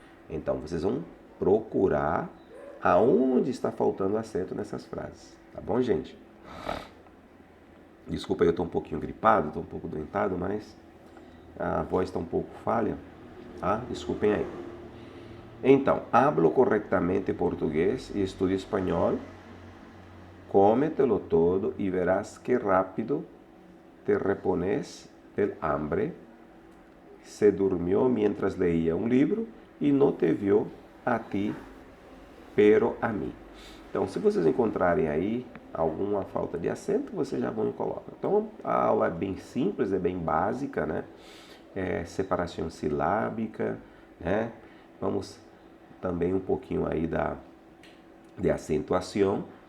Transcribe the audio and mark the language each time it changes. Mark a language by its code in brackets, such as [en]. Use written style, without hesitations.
[pt] Então, vocês vão procurar aonde está faltando acento nessas frases. Tá bom, gente? Desculpa, eu estou um pouquinho gripado, estou um pouco doentado, mas a voz está um pouco falha. Tá? Desculpem aí. Então, [es] hablo [pt] corretamente português e estudo espanhol. [es] Cómetelo todo y verás qué rápido te repones del hambre. Se durmió mientras leía un libro y no te vio a ti, pero [pt] a mim. Então, se vocês encontrarem aí alguma falta de acento, vocês já vão e colocam. Então, a aula é bem simples, é bem básica, né? Separação silábica, né? Vamos também um pouquinho aí de acentuação.